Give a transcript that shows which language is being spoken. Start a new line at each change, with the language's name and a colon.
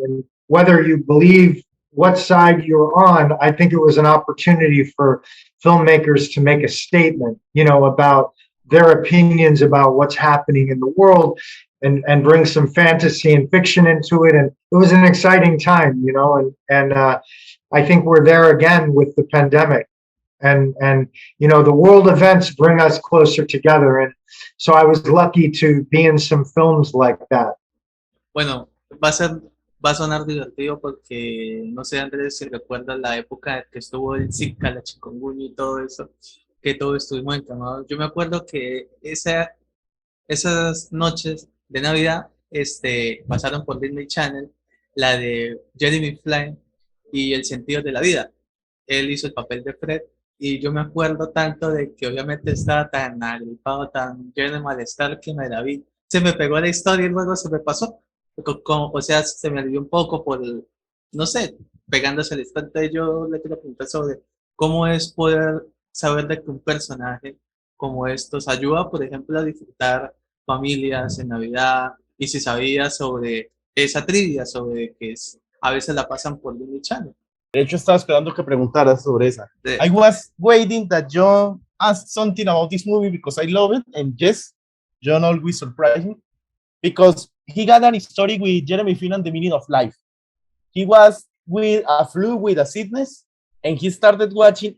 English: And whether you believe what side you're on, I think it was an opportunity for filmmakers to make a statement, about their opinions about what's happening in the world, and bring some fantasy and fiction into it. And it was an exciting time, and I think we're there again with the pandemic. And the world events bring us closer together. And so I was lucky to be in some films like that.
Spanish: Bueno, va a sonar divertido porque no sé, Andrés, si recuerdas la época en que estuvo el Zika, la chikungunya y todo eso, que todos estuvimos encamados. Yo me acuerdo que esas noches de Navidad pasaron por Disney Channel la de Jeremy Flynn y El sentido de la vida. Él hizo el papel de Fred y yo me acuerdo tanto de que obviamente estaba tan agripado, tan lleno de malestar que me la vi. Se me pegó la historia y luego se me pasó. O sea, se me alivió un poco por, no sé, pegándose al instante. Yo le quiero preguntar sobre cómo es poder saber de que un personaje como estos ayuda, por ejemplo, a disfrutar familias en Navidad y si sabías sobre esa trivia, sobre que a veces la pasan por Disney Channel. De hecho, estaba esperando que preguntaras sobre esa. De-
English: I was waiting that John asked something about this movie because I love it. And yes, John always surprised me because he got an story with Jeremy Finn and the meaning of life. He was with a flu, with a sickness, and he started watching.